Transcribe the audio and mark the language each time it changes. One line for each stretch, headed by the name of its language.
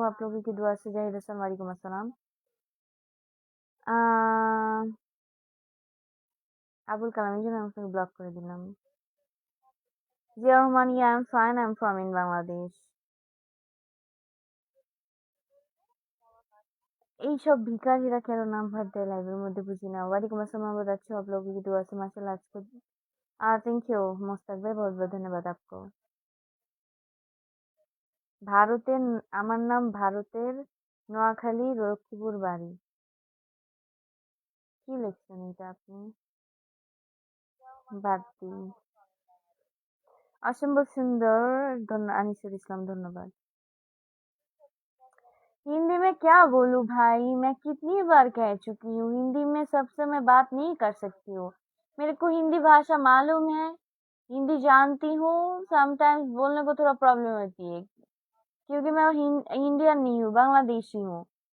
Hindi: आप लोगों की दुआ से জাহিদ হাসান, ওয়ালাইকুম আসসালাম।
Bangla: আহ আবুল কালাম, এই জন্য আমি আপনাকে ব্লক করে দিলাম।
English: Zia Rahman, yeah I am fine, I am from in Bangladesh.
Bangla: এইসব ভিখারিরা কেন নাম্বার দেয় লাইভের মধ্যে, বুঝি না। ওয়ালাইকুম আসসালাম, আবাদ আছো?
Hindi: आप लोगों की दुआ से माशाल्लाह आज को। थैंक यू मुस्तक भाई, बहुत बहुत धन्यवाद आपको।
Bangla: ভারতের, আমার নাম ভারতের, নোয়াখালী, লক্ষ্মীপুর বাড়ি। কি লিখছেন এটা আপনি? বাদ দিন। অসম্ভব সুন্দর, আনিসুল ইসলাম, ধন্যবাদ।
Hindi: हिंदी में क्या बोलूं भाई, मैं कितनी बार कह चुकी हूँ, हिंदी में सबसे मैं बात नहीं कर सकती हूँ। मेरे को हिंदी भाषा मालूम है, हिंदी जानती हूँ। समटाइम्स बोलने को थोड़ा प्रॉब्लम होती है, क्योंकि मैं इंडियन नहीं हूँ, बांग्लादेशी हूँ।